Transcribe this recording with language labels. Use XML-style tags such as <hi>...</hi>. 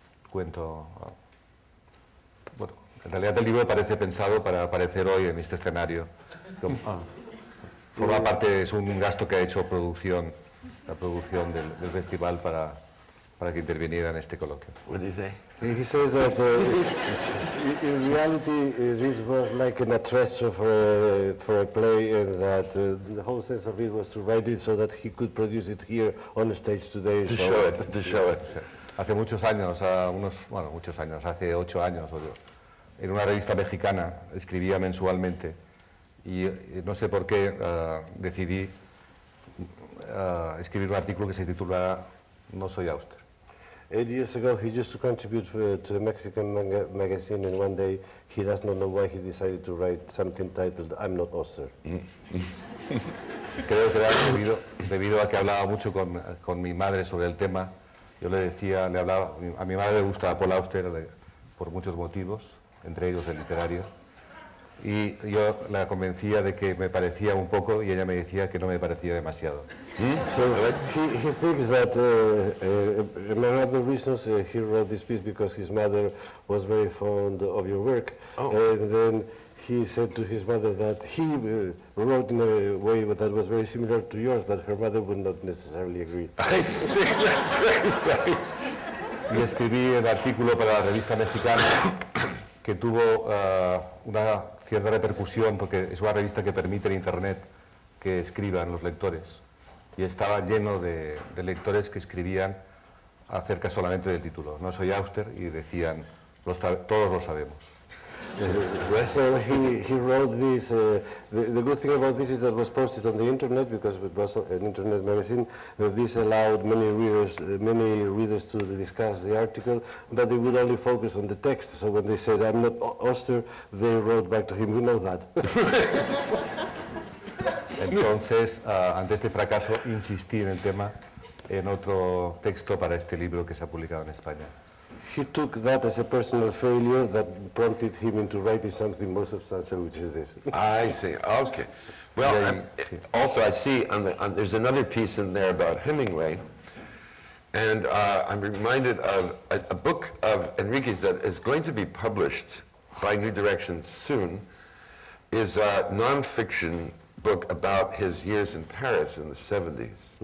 <es>Cuento. Bueno, en realidad el libro parece pensado para aparecer hoy en este escenario. Forma parte, es un gasto que ha hecho la producción del festival para que interviniera en este coloquio.</es> <en>What do you say? He says that in reality this was like an atrecho for a play, and that the whole sense of it was to write it so that he could produce it here on the stage today. To show it, to show it.</en> <es>Hace muchos años, hace 8 años, en una revista mexicana escribía mensualmente y no sé por qué decidí escribir un artículo que se titula No soy Auster.</es> <en>8 years ago, he used to contribute to a Mexican magazine, and one day he does not know why he decided to write something titled "I'm not Oster."</en> <es>Creo que era debido a que hablaba mucho con mi madre sobre el tema. Yo le hablaba, a mi madre le gusta Paul Auster por muchos motivos, entre ellos el literario, y yo la convencía de que me parecía un poco y ella me decía que no me parecía demasiado.</es> <en>So he thinks that, among other reasons, he wrote this piece because his mother was very fond of your work, and then he said to his mother that he wrote in a way that was very similar to yours, but her mother would not necessarily agree. I see, that's very right.</en> <es>Y escribí el artículo para la revista mexicana que tuvo una cierta repercusión porque es una revista que permite en Internet que escriban los lectores y estaba lleno de lectores que escribían acerca solamente del título. No soy Auster y decían, todos lo sabemos.</es> <en>So he wrote this. The good thing about this is that it was posted on the internet because it was an internet magazine. This allowed many readers to discuss the article, but they would only focus on the text. So when they said "I'm not Oster," they wrote back to him, "We know that."</en> <es>Entonces, ante este fracaso, insistí en el tema en otro texto para este libro que se ha publicado en España.</es> <en>He took that as a personal failure that prompted him into writing something more substantial, which is this. I see, okay. Well, also I see there's another piece in there about Hemingway, and I'm reminded of a book of Enrique's that is going to be published by New Directions soon, is a non-fiction book about his years in Paris in the 70s.</en>